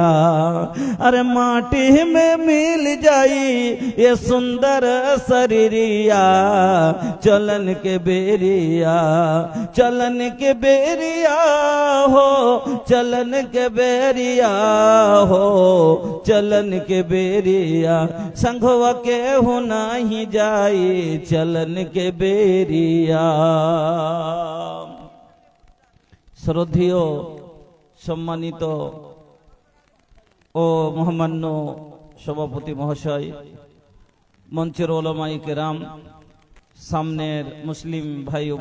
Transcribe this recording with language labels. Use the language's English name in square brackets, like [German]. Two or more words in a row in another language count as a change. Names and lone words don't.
[Bhojpuri] अरे माटी में मिल जाई ये सुंदर शरीरिया चलन के बेरिया, चलन के बेरिया हो, चलन के बेरिया हो, चलन के बेरिया संघवा के हो नाही जाई चलन के बेरिया। [Bangla] শ্রদ্ধেয় সম্মানিত ও মহামান্য সভাপতি মহাশয়, মঞ্চের ওলামায়ে কেরাম, সামনের মুসলিম ভাই ও